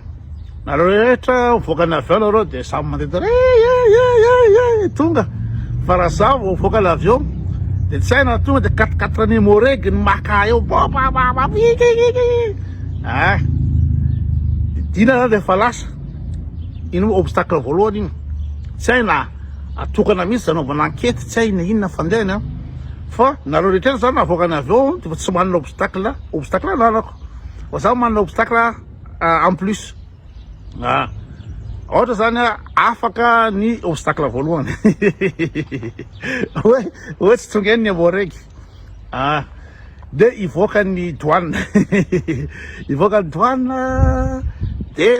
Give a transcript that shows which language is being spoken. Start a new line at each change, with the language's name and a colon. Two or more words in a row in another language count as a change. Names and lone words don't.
Malagasy: Nareo rehetra mivoaka ny avion nareo de samy mandeha tonga, fa raha zaho vao mivoaka ny avion de tsy haina tonga de 4x4 Nemo reg ny maka eo dina de fa lasa. Ino obstacle voalohany igny, tsy haina atokana mihitsy zanaovana ankety, tsy haina inona fandehany fa nareo rehetra zany navoaka ny avion de tsy manana obstacle ananako fa zaho manana obstacle
French: en plus.
Malagasy: Ohatra zany afaka ny obstacle voalohany hoe tsy tonga eny Nemo reg de ivoaka ny douane ivoaka ny douane de